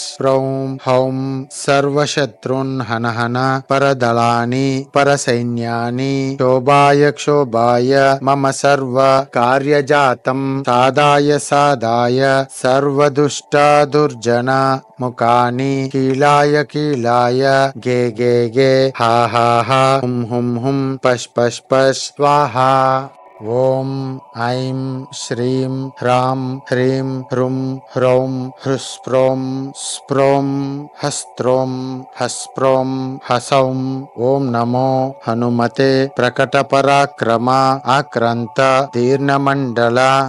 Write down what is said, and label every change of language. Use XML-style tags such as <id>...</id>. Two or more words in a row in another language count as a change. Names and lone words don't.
<sa>स्प्रौं हौं सर्वशत्रुन् हन हन परदलानि परसैन्यानि क्षोभाय क्षोभाय मम सर्व कार्यजातं साधाय साधाय सर्वदुष्ट दुर्जन मुखानि कीलाय कीलाय गे गे गे हा हा हा हुं हुं पश् पश् पश् स्वाहा। ओम ऐं श्रीं ह्रां ह्रीं ह्रुं ह्रौं ह्रुस्प्रों स्प्रों हस्त्रों हस्प्रों हसौं। ओम नमो हनुमते प्रकटपराक्रम आक्रांत दीर्घमण्डल</sa>